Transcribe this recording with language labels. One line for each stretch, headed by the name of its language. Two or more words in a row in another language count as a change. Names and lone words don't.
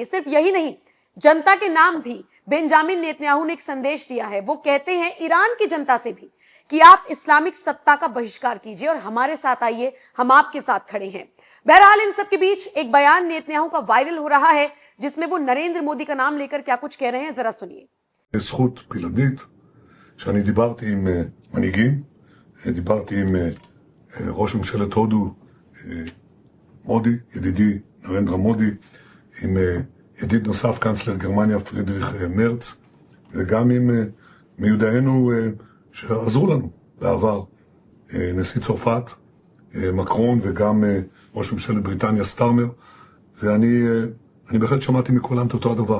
Hindi: सिर्फ यही नहीं, जनता के नाम भी बेंजामिन नेतन्याहू ने एक संदेश दिया है। वो कहते हैं ईरान की जनता से भी कि आप इस्लामिक सत्ता का बहिष्कार कीजिए और हमारे साथ आइए, हम आपके साथ खड़े हैं। बहरहाल इन सब के बीच एक बयान नेतन्याहू का वायरल हो रहा है जिसमें वो नरेंद्र मोदी का नाम लेकर क्या कुछ कह रहे हैं, जरा सुनिए।
Hebrew: זכות בלעדית שאני דיברתי עם מנהיגים, דיברתי עם ראש ממשלת הודו מודי, ידידי נרנדרה מודי, עם ידיד נוסף קנצלר גרמניה פרידריך מרץ, וגם עם מיודענו שעזרו לנו בעבר, נשיא צרפת מקרון וגם ראש ממשלת בריטניה סטארמר, ואני בהחלט שמעתי מכולם את אותו הדבר.